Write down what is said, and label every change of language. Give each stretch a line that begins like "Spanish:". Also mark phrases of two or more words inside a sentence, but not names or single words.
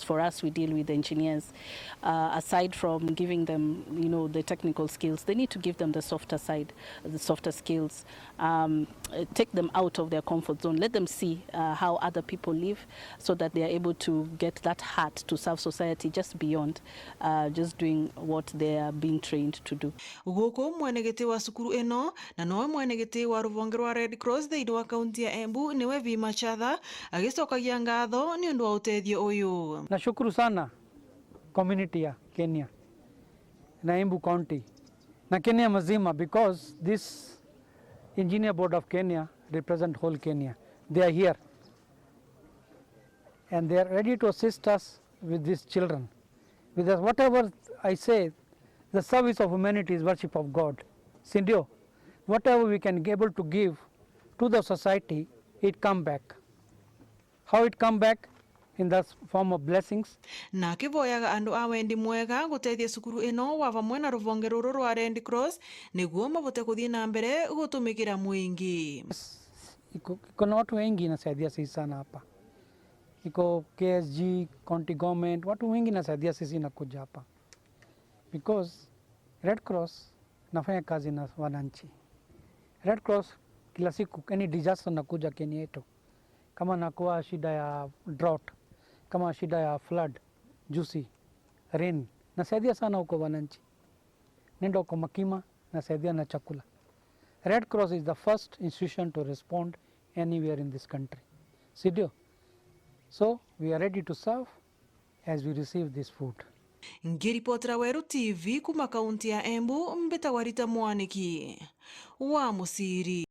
English: For us, we deal with engineers. Aside from giving them, the technical skills, they need to give them the softer side, the softer skills. Take them out of their comfort zone. Let them see how other people live, so that they are able to get that heart to serve society just beyond just doing what they are being trained to do.
Embu: Guku mwenegete wa sukuru eno na noe mwenegete wa ruvonge rwa Red Cross thiini wa kaunti ya Embu niwe Vima Chatha agicokagia ngatho ni undu wa utethio uyu.
Swahili: Nashukuru sana community ya Kenya na Embu County na Kenya mazima,
English: because this Engineer Board of Kenya represent whole Kenya. They are here and they are ready to assist us with these children. Because whatever I say, the service of humanity is worship of God. Sindio, whatever we can be able to give to the society, it come back. How it come back? In the form of blessings.
Embu: Na kivoyaga andu a wendi mwega gutethia sukuru eno wa vamwe na ruvonge ruru rwa Red Cross niguo mavote kuthii na mbere gutumikira mwingi.
Swahili: Iko na watu wengi nasaidia sisi sana hapa. Iko KSG,
English: county government,
Swahili: watu wengi nasaidia sisi nakuja hapa. Because Red Cross nafanya kazi na wananchi. Red Cross kila siku
English: any disaster
Swahili: nakuja Kenya yetu. Kama nakuwa shida ya drought, kama shida ya flood,
English: juicy, rain,
Swahili: nasaidia sana huko wananchi. Nenda huko Makima, nasaidia na chakula.
English: Red Cross is the first institution to respond anywhere in this country. Sidio? So we are ready to serve as we receive this food.
Embu: Ngiripotera Weru TV kuma kaunti ya Embu, mbeta warita Mwaniki wa Musiri.